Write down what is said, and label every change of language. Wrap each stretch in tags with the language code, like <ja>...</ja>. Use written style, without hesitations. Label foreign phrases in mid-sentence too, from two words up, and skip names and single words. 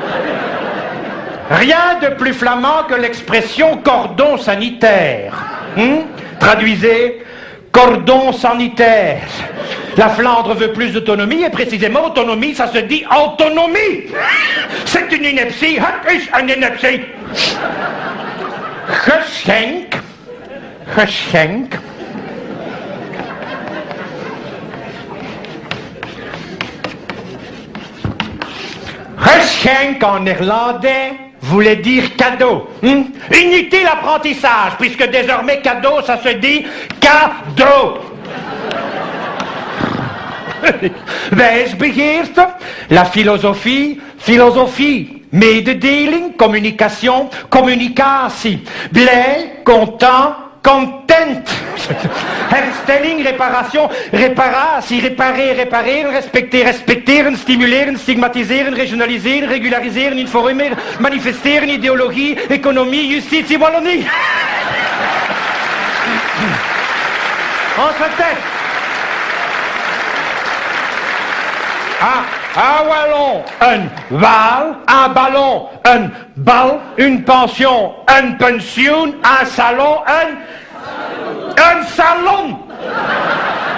<fr>Rien de plus flamand que l'expression cordon sanitaire. Traduisez, cordon sanitaire. La Flandre veut plus d'autonomie, et précisément, autonomie, ça se dit autonomie. C'est une ineptie, une ineptie. Geschenk. Geschenk en néerlandais voulait dire cadeau. Inutile apprentissage, puisque désormais cadeau, ça se dit cadeau. Wijsbegeerte, la philosophie, mededeling, communication, communicatie, blij, content, content.</fr> <nl>Herstelling, réparation, reparatie, réparer, respecteren, stimuleren, stigmatiseren, regionaliseren, regulariseren, informeren, manifesteren,</nl> <fr>idéologie, économie, justitie, Wallonie. On se tait. Un wallon, un val, un ballon, un bal, une pension, un pension, un salon, un salon.</fr>